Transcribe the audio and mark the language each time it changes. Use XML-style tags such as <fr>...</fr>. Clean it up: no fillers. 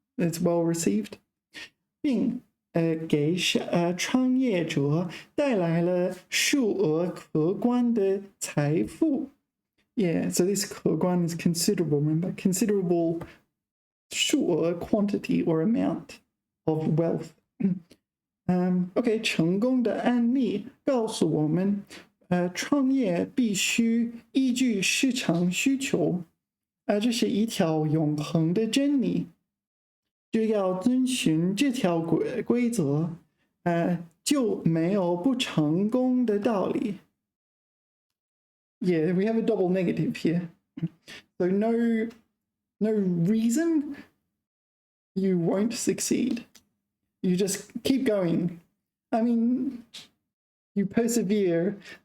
<en>It's well received.</en> <zh>并给创业者带来了数额可观的财富.</zh> <en>Yeah, so this 可观 is considerable, remember? Considerable 数额 quantity or amount of wealth.</en> <zh>OK, 成功的案例告诉我们，创业必须依据市场需求，这是一条永恒的真理。只要遵循这条规则，就没有不成功的道理。</zh> <en>Yeah, we have a double negative here. So no reason you won't succeed. You just keep going. I mean, you persevere.</en>